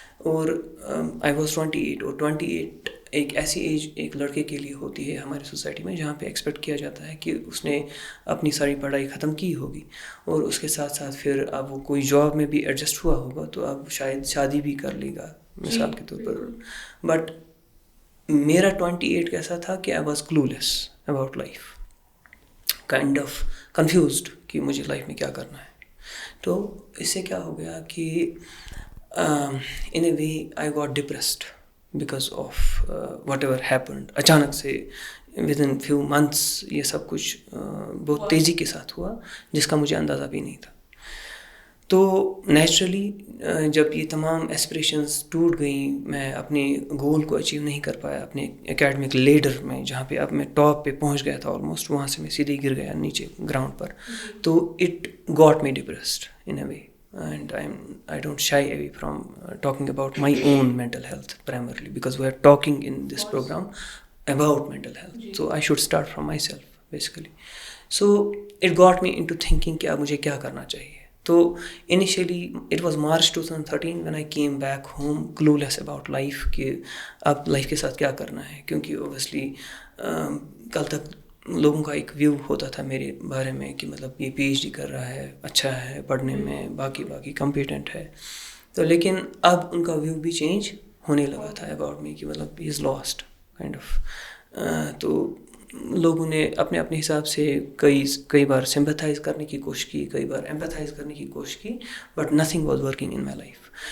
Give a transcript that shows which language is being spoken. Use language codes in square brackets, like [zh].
[ur] اور [en] I was [ur] 28, اور 28 ایک ایسی ایج ایک لڑکے کے لیے ہوتی ہے ہماری سوسائٹی میں جہاں پہ ایکسپیکٹ کیا جاتا ہے کہ اس نے اپنی ساری پڑھائی ختم کی ہوگی, اور اس کے ساتھ ساتھ پھر اب وہ کوئی جاب میں بھی ایڈجسٹ ہوا ہوگا تو اب شاید شادی بھی کر لے گا مثال کے طور پر. بٹ میرا 28 کیسا تھا کہ [en] I was clueless about life, kind of confused [ur] کہ مجھے لائف میں کیا کرنا ہے. تو اس سے کیا ہو گیا کہ [en] in a way I got depressed because of whatever happened. [ur] اچانک سے [en] within few months [ur] یہ سب کچھ بہت تیزی کے ساتھ ہوا جس کا مجھے اندازہ بھی نہیں تھا. تو نیچرلی جب یہ تمام ایسپریشنز ٹوٹ گئیں, میں اپنے گول کو اچیو نہیں کر پایا اپنے اکیڈمک لیڈر میں, جہاں پہ اب میں ٹاپ پہ پہنچ گیا تھا آلموسٹ, وہاں سے میں سیدھے گر گیا نیچے گراؤنڈ پر. [en] تو it got me depressed in a way. And I don't shy away from talking about my own mental health primarily, because we are talking in this program about mental health. So I should start from myself basically. So it got me into thinking [ur] کہ اب مجھے کیا کرنا چاہیے. [en] تو initially it was March 2013 when I came back home clueless about life [ur] کہ اب life کے ساتھ کیا کرنا ہے, کیونکہ [en] obviously [ur] کل تک لوگوں کا ایک ویو ہوتا تھا میرے بارے میں کہ مطلب یہ پی ایچ ڈی کر رہا ہے, اچھا ہے پڑھنے میں, باقی کمپیٹنٹ ہے. تو لیکن اب ان کا ویو بھی چینج ہونے لگا تھا [en] about me [ur] کہ مطلب [en] He is lost kind of. [ur] تو لوگوں نے اپنے اپنے حساب سے کئی بار سمپتھائز کرنے کی کوشش کی, کئی بار ایمپتھائز کرنے کی کوشش کی, [en] But nothing was working in my life.